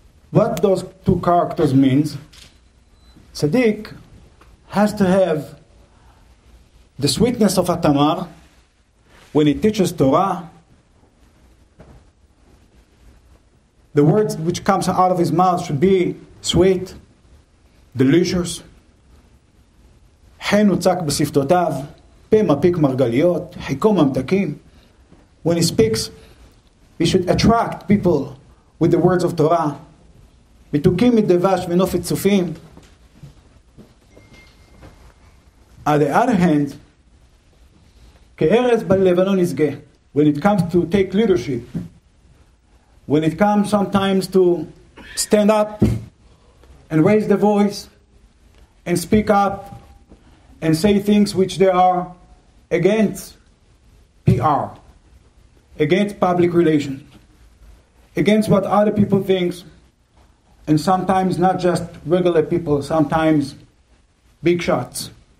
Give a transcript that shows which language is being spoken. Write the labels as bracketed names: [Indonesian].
[English] What those two characters means? Tzaddik has to have the sweetness of a tamar when he teaches Torah. The words which comes out of his mouth should be sweet, delicious. [Hebrew] חן וצק בשפתותיו, פה מפיק מרגליות, חיקו ממתקים. [English] When he speaks, he should attract people with the words of Torah. [Hebrew] מתוקים מדבש ונופת צופים. [English] On the other hand, [Hebrew] כארז בלבנון ישגה. [English] When it comes to take leadership, when it comes sometimes to stand up and raise the voice and speak up and say things which they are against PR, against public relations, against what other people think, and sometimes not just regular people, sometimes big shots.